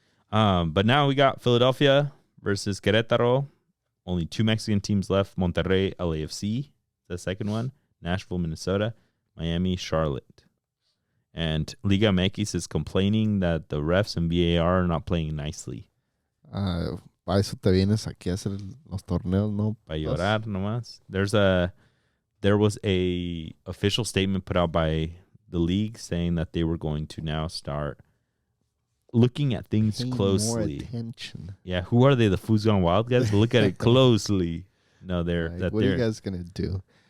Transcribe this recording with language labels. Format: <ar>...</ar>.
<en>But now we got Philadelphia versus Querétaro. Only 2 Mexican teams left. Monterrey, LAFC, the second one. Nashville, Minnesota. Miami, Charlotte. And Liga MX is complaining that the refs and VAR are not playing nicely.</en> <es>Para eso te vienes aquí a hacer los torneos, ¿no? Para llorar nomás.</es> <en>There was a official statement put out by the league saying that they were going to now start looking at things closely. More attention. Yeah, who are they? The Fuzon Wildcats? Look at it closely. No, what are you guys gonna do?</en>